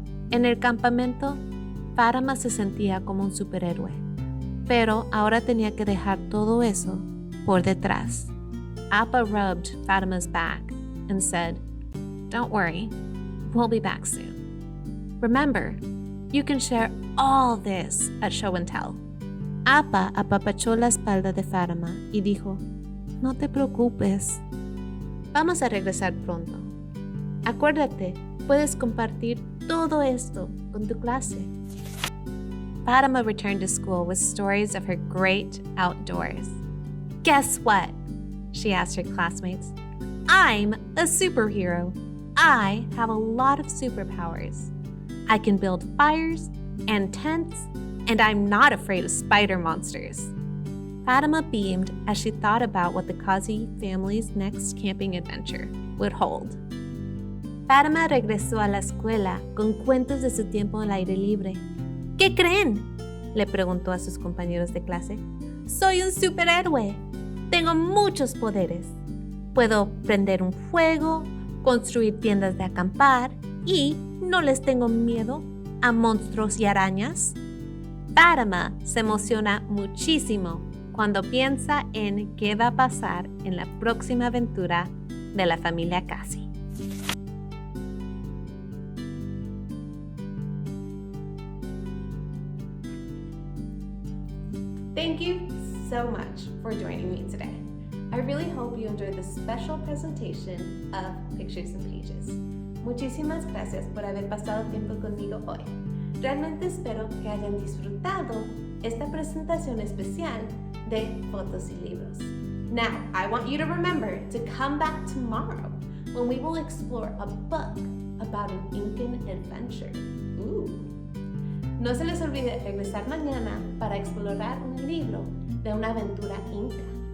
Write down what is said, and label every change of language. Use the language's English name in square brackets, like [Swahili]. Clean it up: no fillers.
[Spanish] En el campamento, Fatima se sentía como un superhéroe, pero ahora tenía que dejar todo eso por detrás. [English] Appa rubbed Fatima's back and said, "Don't worry, we'll be back soon. Remember, you can share all this at Show and Tell." [Spanish] Appa apapachó la espalda de Fatima y dijo, "No te preocupes. Vamos a regresar pronto. Acuérdate, puedes compartir todo esto con tu clase." [English] Fatima returned to school with stories of her great outdoors. "Guess what?" she asked her classmates. "I'm a superhero. I have a lot of superpowers. I can build fires and tents, and I'm not afraid of spider monsters." Fatima beamed as she thought about what the Kazi family's next camping adventure would hold. [Spanish] Fatima regresó a la escuela con cuentos de su tiempo al aire libre. ¿Qué creen?, le preguntó a sus compañeros de clase. Soy un superhéroe. Tengo muchos poderes. Puedo prender un fuego, construir tiendas de acampar y no les tengo miedo a monstruos y arañas. Fatima se emociona muchísimo cuando piensa en qué va a pasar en la próxima aventura de la familia Kazi. [English] Thank you so much for joining me today. I really hope you enjoyed this special presentation of Pictures and Pages. [Spanish] Muchísimas gracias por haber pasado tiempo conmigo hoy. Realmente espero que hayan disfrutado esta presentación especial de Fotos y Libros. [English] Now, I want you to remember to come back tomorrow when we will explore a book about an Incan adventure. Ooh. [Spanish] No se les olvide regresar mañana para explorar un libro de una aventura inca.